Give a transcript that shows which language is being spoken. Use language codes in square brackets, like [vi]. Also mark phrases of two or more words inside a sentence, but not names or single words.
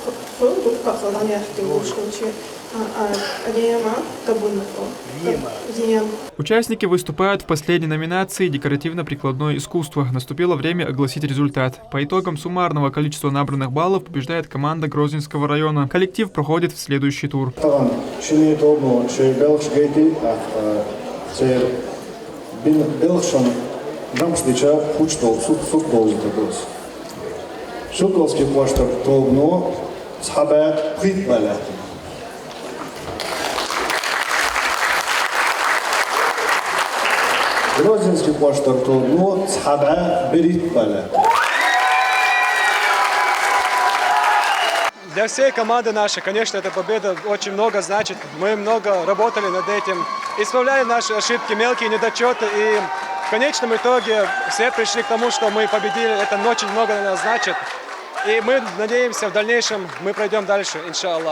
[ru] Участники выступают в последней номинации «Декоративно-прикладное искусство». Наступило время огласить результат. По итогам суммарного количества набранных баллов побеждает команда Грозненского района. Коллектив проходит в следующий тур. Шукалский кластер Тобно, Схабе, Притбале. Грозненский кластер Тобно, Схабе, Притбале. Для всей команды нашей, конечно, эта победа очень много значит. Мы много работали над этим, исправляли наши ошибки, мелкие недочеты, и в конечном итоге все пришли к тому, что мы победили. Это очень много для нас значит. И мы надеемся, в дальнейшем мы пройдем дальше, иншаллах.